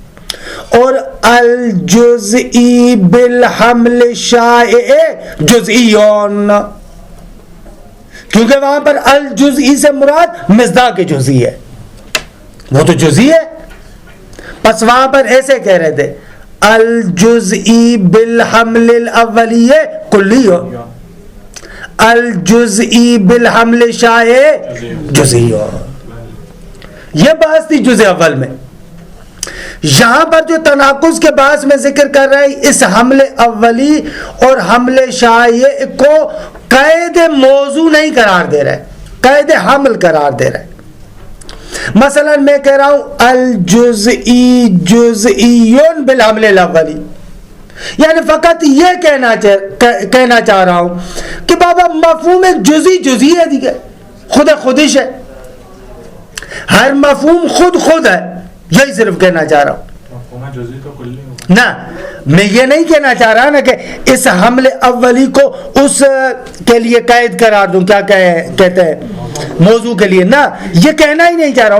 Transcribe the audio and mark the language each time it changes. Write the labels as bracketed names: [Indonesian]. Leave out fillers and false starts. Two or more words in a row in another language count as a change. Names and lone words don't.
[Urdu] اور [Arabic] الجزئی بالحمل شائع جزئیون، [Urdu] کیونکہ وہاں پر الجزئی سے مراد مصداق جزئی ہے، وہ تو جزئی ہے. پس وہاں پر ایسے کہہ رہے تھے [Arabic] الجزئی بالحمل الاولی کلی، الجزئی بالحمل شائع جزئیون. [Urdu] یہ بحث تھی جزء اول میں. یہاں پر جو تناقض کے باعث میں ذکر کر رہے ہیں، اس حمل اولی اور حمل شائع کو قید موضوع نہیں قرار دے رہے، قید حمل قرار دے رہے. مثلا میں کہہ رہا ہوں [Arabic] الجزئی جزئیون بالحمل الاولی، [Urdu] یعنی فقط یہ کہنا چاہ رہا ہوں کہ بابا مفہوم جزئی جزئی ہے، دیکھے خود خودش ہے، ہر مفہوم خود ہے. یہی صرف کہنا چاہ رہا ہوں نا. میں یہ نہیں کہنا چاہ رہا نا کہ اس حمل اولی کو اس کے لیے قید قرار دوں، کیا کہتے ہیں موضوع کے لیے، نہ یہ کہنا ہی نہیں چاہ رہا ہوں.